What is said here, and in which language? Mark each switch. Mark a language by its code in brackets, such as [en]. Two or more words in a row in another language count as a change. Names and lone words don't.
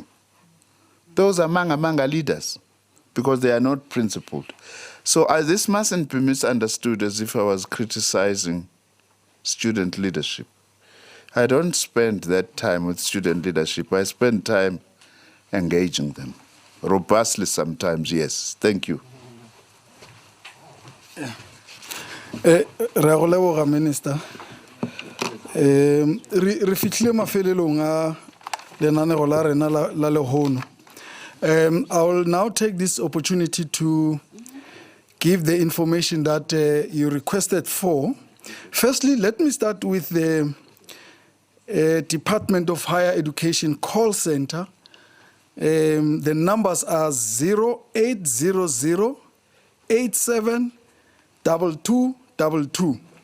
[en] Those are manga leaders, because they are not principled. So this mustn't be misunderstood as if I was criticizing student leadership. I don't spend that time with student leadership. I spend time engaging them. Robustly sometimes, yes. Thank you. [tn] Re Minister. Re fitlhile mafelelong a lenaneo la rena la lehono. [en] I will now take this opportunity to give the information that you requested for. Firstly, let me start with the Department of Higher Education call center. The numbers are 0800 87 2222.